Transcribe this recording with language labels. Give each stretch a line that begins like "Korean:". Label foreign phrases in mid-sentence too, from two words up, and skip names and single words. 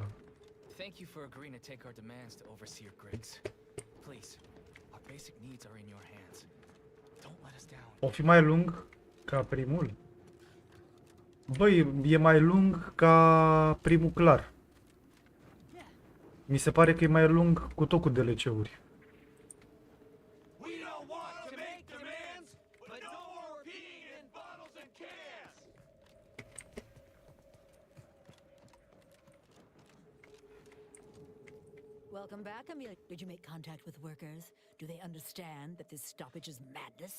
English: Thank you for agreeing to take our demands to oversee your grids. Please, our basic needs are in your hands. Don't let us down.
Romanian: O fi mai lung ca primul? Băi, e mai lung ca primul clar. Mi se pare că e mai lung cu tot cu DLC-uri.
English: We don't want to make demands, but no more peeing in bottles and cans. Welcome back, Amelia. Did you make contact with workers? Do they understand that this stoppage is madness?